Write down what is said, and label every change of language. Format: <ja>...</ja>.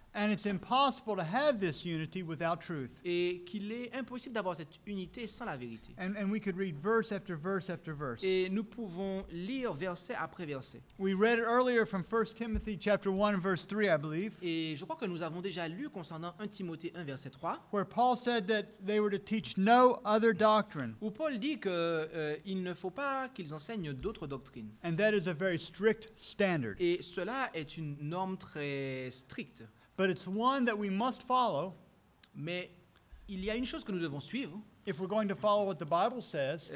<en>and it's impossible to have this unity without truth.</en> <fr>et qu'il est impossible d'avoir cette unité sans la vérité.</fr> <en>And we could read verse after verse after verse.</en> <fr>Et nous pouvons lire verset après verset.</fr> <en>We read it earlier from 1 Timothy chapter 1 and verse 3, I believe,</en> <fr>Et je crois que nous avons déjà lu concernant 1 Timothée 1, verset 3,</fr> <en>where Paul said that they were to teach no other doctrine,</en> <fr>où Paul dit qu'il ne faut pas qu'ils enseignent d'autres doctrines.</fr> <en>and that is a very strict standard.</en> <fr>Et cela est une norme très stricte.</fr> <en>But it's one that we must follow</en> <fr>Mais il y a une chose que nous devons suivre</fr> <en>if we're going to follow what the Bible says,</en>